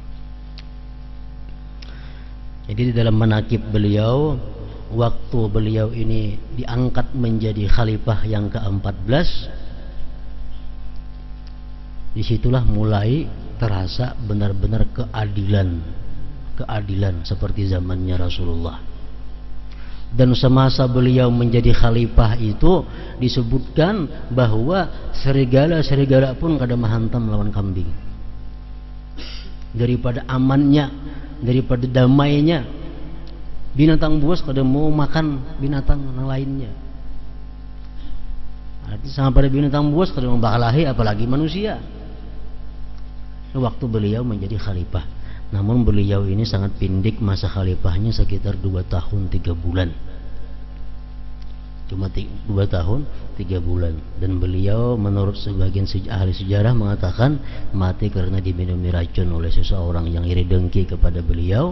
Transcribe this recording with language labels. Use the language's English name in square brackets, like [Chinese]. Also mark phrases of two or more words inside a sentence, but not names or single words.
[Indonesian] Jadi di dalam manaqib beliau, waktu beliau ini diangkat menjadi khalifah yang ke-14, disitulah mulai terasa benar-benar keadilan seperti zamannya Rasulullah. [Banjar] Dan semasa beliau menjadi khalifah itu disebutkan bahwa serigala pun kada mahantam lawan kambing. Daripada amannya, daripada damainya, binatang buas kada mau makan binatang yang lainnya. Artinya sama pada binatang buas kada mau bakalahi, apalagi manusia. [Indonesian] Waktu beliau menjadi khalifah. Namun beliau ini sangat pendek masa khalifahnya, sekitar 2 tahun 3 bulan. Cuma 2 tahun 3 bulan. Dan beliau menurut sebagian ahli sejarah mengatakan mati karena diminumi racun oleh seseorang yang iri dengki kepada beliau.